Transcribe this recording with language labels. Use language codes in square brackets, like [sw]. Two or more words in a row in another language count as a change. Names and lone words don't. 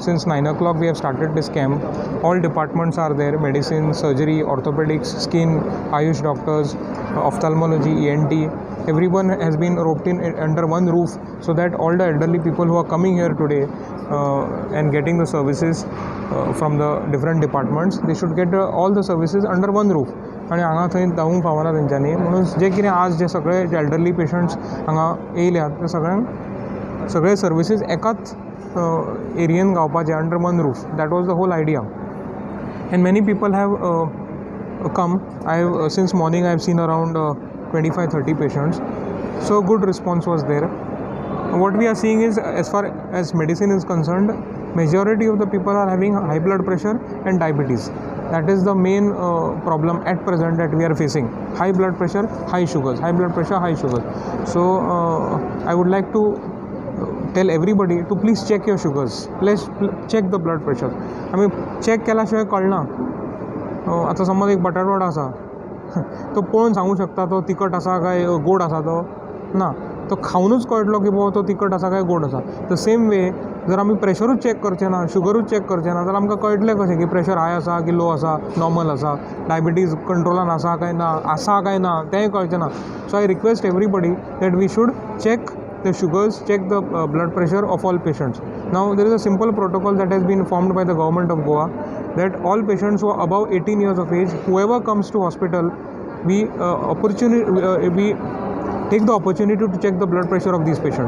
[en] Since 9 o'clock we have started this camp. All departments are there: medicine, surgery, orthopedics, skin, Ayush doctors, ophthalmology, ENT. Everyone has been roped in under one roof, so that all the elderly people who are coming here today and getting the services from the different departments, they should get all the services under one roof. [kok] आणि हांगा थंय धावूंक पावना तेंच्यांनी, म्हणून जे कितें आज जे सगळे [en] elderly patients [kok] हांगा येयल्यात ते सगळे सर्विसीस एकाच एरियेन गावपाचे [en] under one roof. That was the whole idea. And many people have come. Since morning I have seen around 25-30 patients. So good response was there. What we are seeing is, as far as medicine is concerned, majority of the people are having high blood pressure and diabetes. That is the main problem at present that we are facing. High blood pressure, high sugars. High blood pressure, high sugars. So I would like to tell everybody to please check your sugars. Please check the blood pressure. I mean, check [kok] केल्या शिवाय कळना. आता समज एक बटाटवडा आसा, तो पळोवन सांगू शकता तो तिखट आसा काय गोड आसा. तो ना, तो खाऊनच कळटलो की बाबा तो तिखट आसा काय गोड आसा. [en] the same way [kok] जर आमी प्रेशरूच चॅक करचे ना, शुगरूच चॅक करचे ना, जाल्यार आमकां कळटलें कशें की प्रेशर हाय आसा की लो आसा, नॉर्मल आसा, डायबिटीज कंट्रोलान आसा काय ना तेंय कळचें ना. [en] So I request everybody that we should check the sugars, check the blood pressure of all patients. Now there is a simple protocol that has been formed by the government of Goa, that all patients who are above 18 years of age, whoever comes to hospital, we take the opportunity to check the blood pressure of these patients.